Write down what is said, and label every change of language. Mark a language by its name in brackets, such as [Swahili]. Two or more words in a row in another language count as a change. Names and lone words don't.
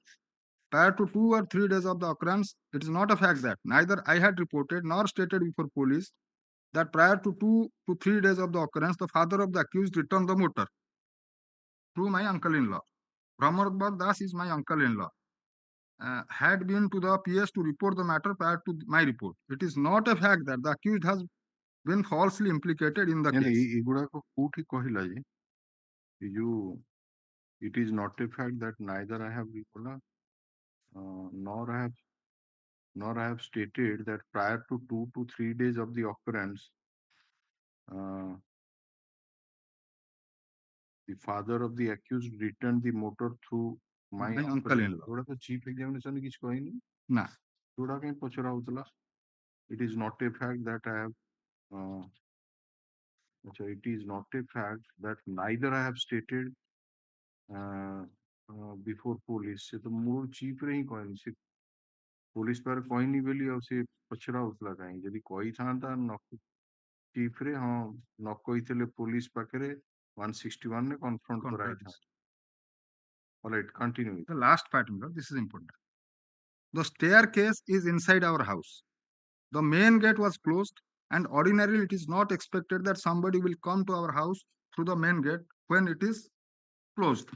[English] Prior to 2 or 3 days of the occurrence, it is not a fact that neither I had reported nor stated before police that prior to 2 to 3 days of the occurrence, the father of the accused returned the motor to my uncle-in-law. Brahmarbal Das is my uncle-in-law. Had been to the PS to report the matter prior to my report. It is not a fact that the accused has been falsely implicated in the case. [Odia] ଏଗୁଡାକ କୋଉଠି କହିଲା ଯେ ଏ ଯୋଉ [English] it is not a fact that neither I have nor I have stated that prior to 2 to 3 days of the occurrence, the father of the accused returned the motor through my uncle-in-law. [Odia] ଏଗୁଡା ତ [English] chief examination [Odia] କିଛି କହିନି ନା ଏଗୁଡା କାଇଁ ପଚରା ହଉଥିଲା? [English] It is not a fact that I have it is not a fact that neither I have stated before police. [Odia] ସେ ତ ମୂଳ chief ରେ ହିଁ କହିନି, ସେ police ପାଖରେ କହିନି ବୋଲି ଆଉ ସେ ପଚରା ହଉଥିଲା କାହିଁ? ଯଦି କହିଥାନ୍ତା chief ରେ ହଁ ନ କହିଥିଲେ police ପାଖରେ 161 ରେ confront କରାଇଥାନ୍ତା. [English] All right, continue. The last part, this is important. The staircase is inside our house. The main gate was closed, and ordinarily it is not expected that somebody will come to our house through the main gate when it is closed.